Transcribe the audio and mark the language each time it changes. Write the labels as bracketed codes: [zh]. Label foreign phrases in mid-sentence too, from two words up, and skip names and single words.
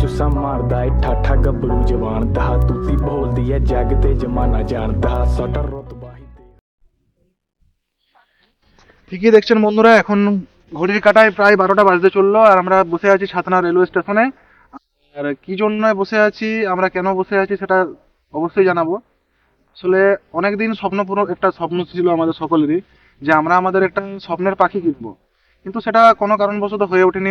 [pa] ਚੁੱਸਾ ਮਾਰਦਾ ਏ ਠਾਠਾ ਗੱਭਰੂ ਜਵਾਨ ਦਾ ਤੂਤੀ ਬੋਲਦੀ ਐ ਜੱਗ ਤੇ ਜਮਾਨਾ ਜਾਣਦਾ ਸਾਡਾ ਰੁਤਬਾ ਹੀ [bn] ঠিকই দেখছেন বন্ধুরা, এখন ঘড়ির কাঁটায় প্রায় 12টা বাজতে চললো আর আমরা বসে আছি ছাতনা রেলওয়ে স্টেশনে। আর কি জন্য বসে আছি, আমরা কেন বসে আছি সেটা অবশ্যই জানাবো। আসলে অনেকদিন একটা স্বপ্ন ছিল আমাদের সকলেরই, যে আমরা আমাদের একটা স্বপ্নের পাখি কিনবো, কিন্তু সেটা কোনো কারণবশত হয়ে ওঠেনি।